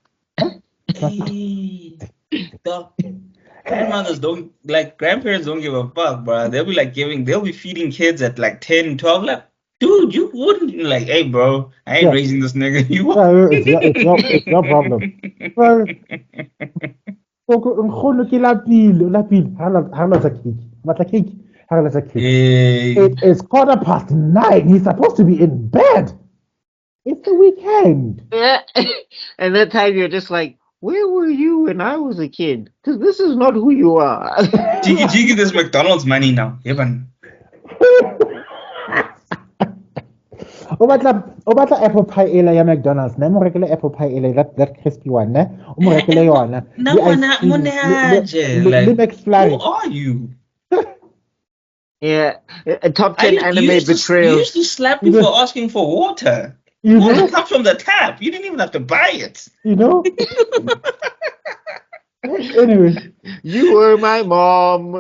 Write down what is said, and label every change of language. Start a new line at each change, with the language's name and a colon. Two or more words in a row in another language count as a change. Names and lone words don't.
English: The grandparents don't give a fuck, bro. They'll be feeding kids at like 10, 12. Like, dude, you wouldn't like, hey, bro, I ain't raising this nigga. You it's your problem. Well,
Southern Sotho: nkgono ke lapile. Ha re cake. Batla cake. Ha re cake.
English: It is 9:15. He's supposed to be in bed. It's the weekend. Yeah. And that time you're just like, where were you when I was a kid? Because this is not who you are. Jiggy, this McDonald's money now. Even.
Southern Sotho: O batla
English: apple pie
Southern Sotho: ela ya McDonald's. Ne mo rekele
English: apple pie
Southern Sotho: ela
English: that crispy one,
Southern Sotho: ne? O mo rekele yona. Le McFlurry.
English: Who are you? Yeah, a top 10 anime betrayal. You used to slap me for asking for water. Water comes from the tap. You didn't even have to buy it. Anyway. You were my mom.